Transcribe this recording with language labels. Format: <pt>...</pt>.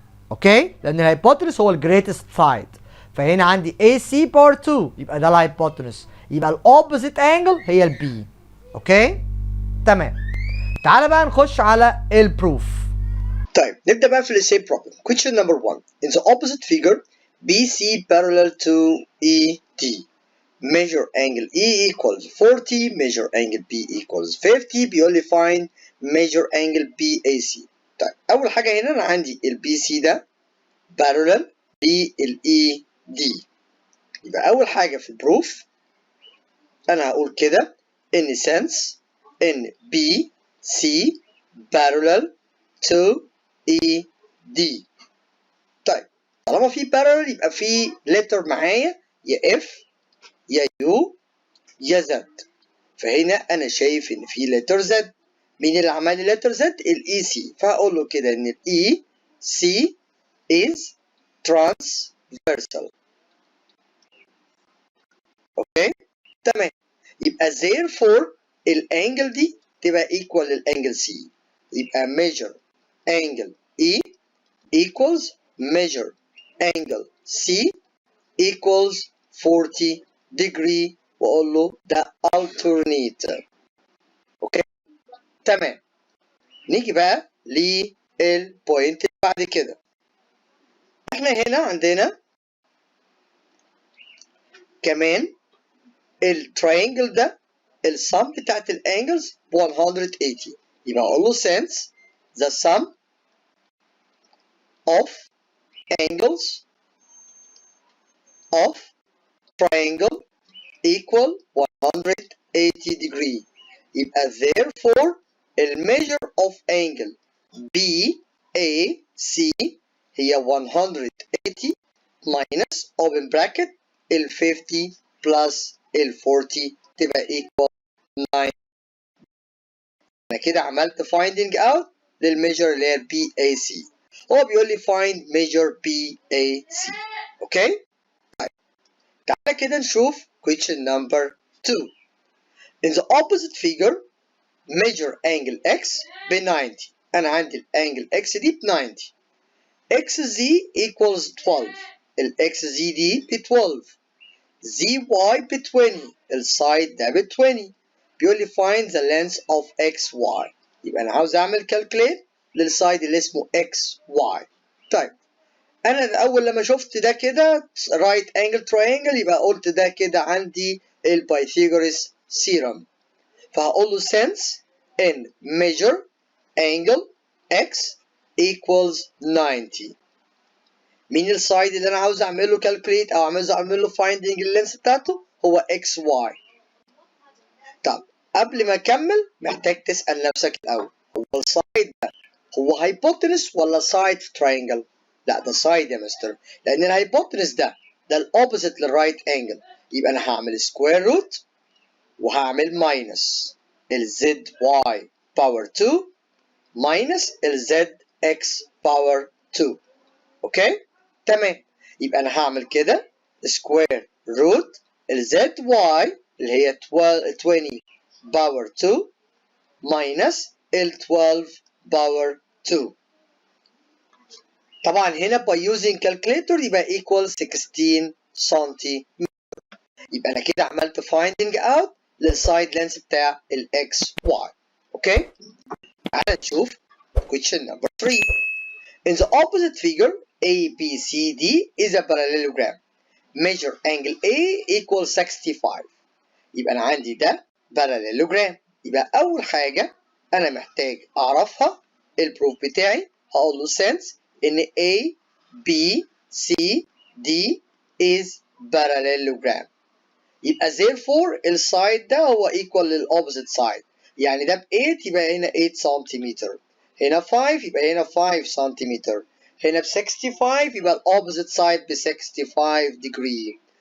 <ar>اوكي، لان الهايبوتنس هو الجريتست سايد، فهنا عندي AC باور 2 يبقى ده الهايبوتنس، يبقى الاوبوزيت انجل هي البي. اوكي تمام. تعالى بقى نخش على البروف. طيب نبدأ بقى في الاساي problem.</ar> <en>Question number 1. In the opposite figure BC parallel to ED. Measure angle E equals 40, measure angle B equals 50.</en> <ar>بيقول لي</ar> <en>find measure angle BAC.</en> <ar>طيب أول حاجة هنا أنا عندي ال BC ده parallel لل ED. يبقى أول حاجة في البروف أنا هقول كده</ar> <en>in sense</en> <ar>إن</ar> <en>BC parallel to ED.</en> <ar>طيب طالما في parallel يبقى في letter معايا يا F يا U يا Z. فهنا أنا شايف إن في letter Z. مين اللي عمل لي letter Z؟ ال EC. فهقول له كده إن ال EC is transversal. أوكي؟ تمام. يبقى therefore الانجل دي تبقى equal للانجل C. يبقى measure angle E equals measure angle C equals 40 degree واقول له ده alternate. اوكي تمام. نيجي بقى للبوينت اللي بعد كده. احنا هنا عندنا كمان التراينجل ده السم بتاعت الانجلز 180. يبقى اقول له</ar> <en>since the sum of angles of triangle equal 180 degree. يبقى therefore the measure of angle BAC</en> <ar>هي</ar> <en>180 minus open bracket ال 50 plus ال 40 تبقى equal 9.</en> <ar>انا كده عملت finding out للميجر اللي هي BAC. هو بيقول لي</ar> <en>find measure BAC.</en> <ar>اوكي؟ طيب تعالى كده نشوف</ar> <en>question number 2. In the opposite figure measure angle X ب 90.</en> <ar>انا عندي الانجل X دي ب 90. XZ equals 12. ال XZ دي ب 12. ZY ب 20. السايد ده ب 20. بيقول لي</ar> <en>find the length of XY.</en> <ar>يبقى انا عاوز اعمل calculate للسايد اللي اسمه XY. طيب انا الاول لما شفت ده كده right angle triangle يبقى قلت ده كده عندي البايثاغورس theorem. فهقول له</ar> <en>since in measure angle X equals 90.</en> <ar>مين السايد اللي انا عاوز اعمل له calculate او عاوز اعمل له finding اللينس بتاعته؟ هو XY. طب قبل ما اكمل محتاج تسأل نفسك الاول، هو السايد ده هو هايبوتنس ولا سايد في تراينجل؟ لا ده سايد يا مستر، لان الهايبوتنس ده الاوبوزيت للرايت انجل. يبقى انا هعمل سكوير روت وهعمل ماينس الزد واي باور 2 ماينس الزد اكس باور 2. اوكي تمام. يبقى انا هعمل كده سكوير روت الزد واي اللي هي 20 باور 2 ماينس ال 12 باور 2. طبعا هنا</ar> <en>by using calculator</en> <ar>يبقى equal 16 سنتي. يبقى انا كده عملت finding out للسايد لينس بتاع ال XY. اوكي تعالى نشوف</ar> <en>question number 3. In the opposite figure ABCD is a parallelogram. Measure angle A equals 65.</en> <ar>يبقى انا عندي ده parallelogram. يبقى اول حاجه انا محتاج اعرفها البروف بتاعي. هقول له</ar> <en>since</en> <ar>ان A B C D</ar> <en>is parallelogram.</en> <ar>يبقى therefore السايد ده هو equal للopposite side. يعني ده ب 8 يبقى هنا 8 سنتيمتر، هنا 5 يبقى هنا 5 سنتيمتر، هنا ب 65 يبقى الopposite side ب 65 degree.</ar>